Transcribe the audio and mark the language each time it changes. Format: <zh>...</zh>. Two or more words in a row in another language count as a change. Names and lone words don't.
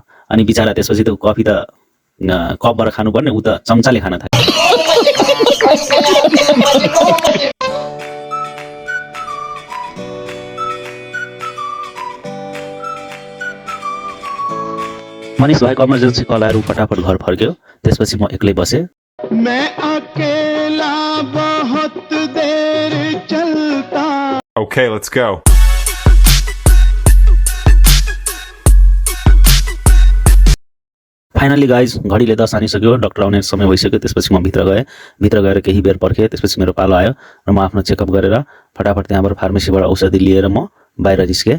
<ne>अनि बिचरा त्यसपछि त कफी त कपबाट खानुपर्ने, ऊ त चम्चाले खान थाल्यो। मनिष भाइको</ne> <en>emergency call</en> <ne>आएर फटाफट घर फर्क्यो। त्यसपछि म एक्लै बसेँ।</ne> <hi>मैं अकेला बहुत देर चलता।</hi> <en>Okay, let's go. finally guys</en> <ne>घडीले 10 आनिसक्यो। डक्टर आउने समय भइसक्यो। त्यसपछि म भित्र गएर केही बेर पर्खेँ। त्यसपछि मेरो पालो आयो र म आफ्नो चेकअप गरेर फटाफट त्यहाँबाट फार्मेसीबाट औषधि लिएर म बाहिर निस्केँ।</ne>